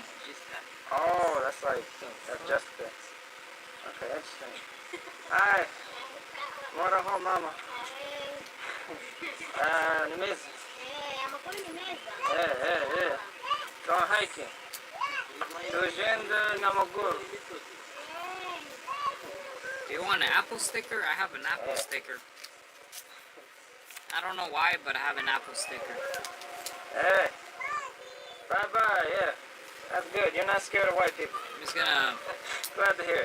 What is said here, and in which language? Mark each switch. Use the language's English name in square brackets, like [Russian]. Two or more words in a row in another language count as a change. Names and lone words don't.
[English] Oh, that's like, that's just it. Okay, interesting. Hi. [Rundi] Moraho mama. [English] Miss. Yeah. Going hiking. [Rundi] Tujenda na maguru. [English] Do you want an Apple sticker? I have an Apple sticker. I don't know why, but I have an Apple sticker. Hey. Bye-bye, yeah. That's good. You're not scared of white people. I'm just gonna... Glad to hear it.